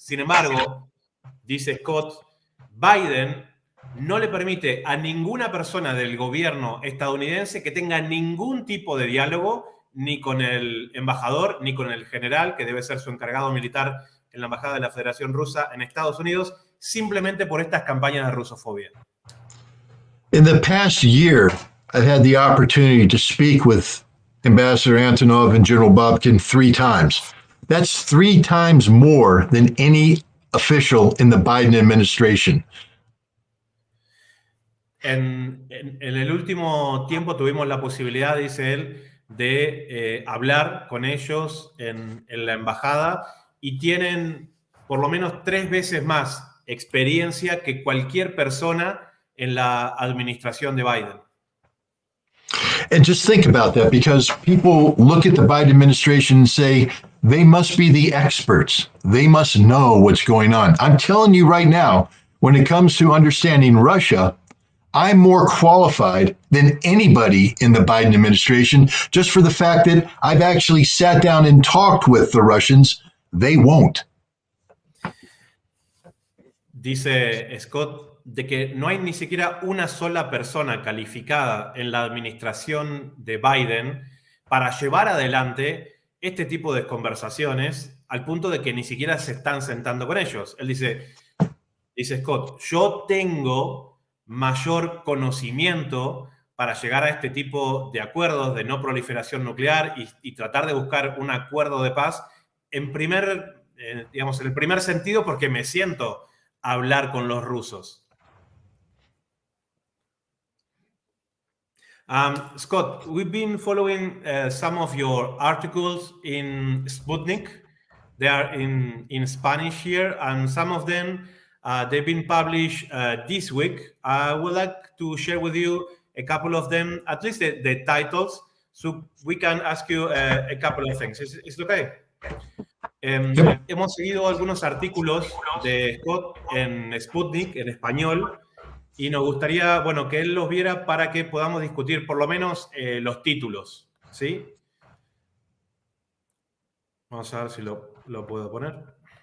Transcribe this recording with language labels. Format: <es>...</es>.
<es>Sin embargo, dice Scott, Biden no le permite a ninguna persona del gobierno estadounidense que tenga ningún tipo de diálogo, ni con el embajador, ni con el general, que debe ser su encargado militar en la Embajada de la Federación Rusa en Estados Unidos, simplemente por estas campañas de rusofobia.</es> <en>In the past year, I've had the opportunity to speak with Ambassador Antonov and General Bobkin 3 times. That's 3 times more than any official in the Biden administration.</en> <es>En el último tiempo tuvimos la posibilidad, dice él, de hablar con ellos en la embajada, y tienen por lo menos 3 veces más experiencia que cualquier persona en la administración de Biden.</es> <en>And just think about that, because people look at the Biden administration and say, they must be the experts. They must know what's going on. I'm telling you right now, when it comes to understanding Russia, I'm more qualified than anybody in the Biden administration, just for the fact that I've actually sat down and talked with the Russians. They won't.</en> <es>Dice Scott de que no hay ni siquiera una sola persona calificada en la administración de Biden para llevar adelante este tipo de conversaciones, al punto de que ni siquiera se están sentando con ellos. Él dice, Dice Scott, yo tengo mayor conocimiento para llegar a este tipo de acuerdos de no proliferación nuclear y tratar de buscar un acuerdo de paz en el primer sentido, porque me siento a hablar con los rusos.</es> <en>Scott, we've been following some of your articles in Sputnik. They are in Spanish here, and some of them they've been published this week. I would like to share with you a couple of them, at least the titles, so we can ask you a couple of things. Is it okay?</en> <es>Hemos seguido algunos artículos de Scott en Sputnik, en español, y nos gustaría, bueno, que él los viera para que podamos discutir por lo menos los títulos, ¿sí? Vamos a ver si lo puedo poner.</es>